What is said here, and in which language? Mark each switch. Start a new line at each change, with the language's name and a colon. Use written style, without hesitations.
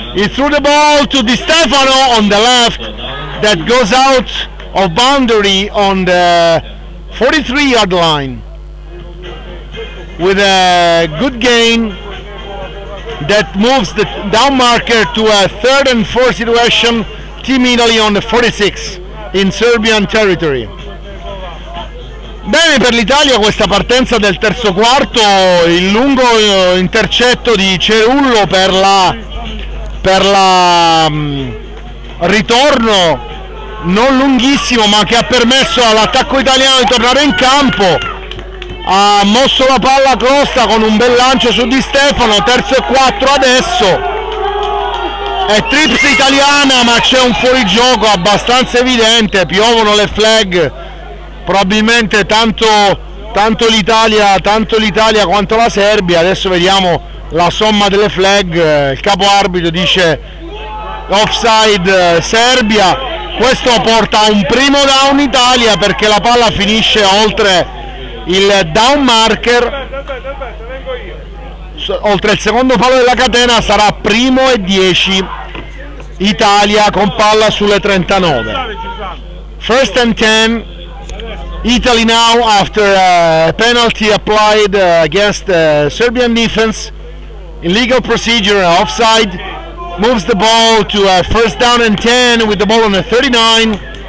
English: He threw the ball to Di Stefano on the left. That goes out of boundary on the 43-yard line with a good gain that moves the down marker to a 3rd and 4 situation. Team Italy on the 46 in Serbian territory.
Italian: Bene per l'Italia questa partenza del terzo quarto, il lungo intercetto di Ciarullo per la ritorno non lunghissimo, ma che ha permesso all'attacco italiano di tornare in campo. Ha mosso la palla a Costa con un bel lancio su Di Stefano. 3° e 4 adesso. È trips italiana, ma c'è un fuorigioco abbastanza evidente. Piovono le flag, probabilmente tanto l'Italia quanto la Serbia. Adesso vediamo la somma delle flag. Il capo arbitro dice offside Serbia. Questo porta a un primo down Italia perché la palla finisce oltre il down marker, oltre il secondo palo della catena. Sarà primo e 10 Italia con palla sulle 39.
English: First and 10 Italy now after a penalty applied against the Serbian defense. Illegal procedure, offside, moves the ball to a first down and 10 with the ball on the 39.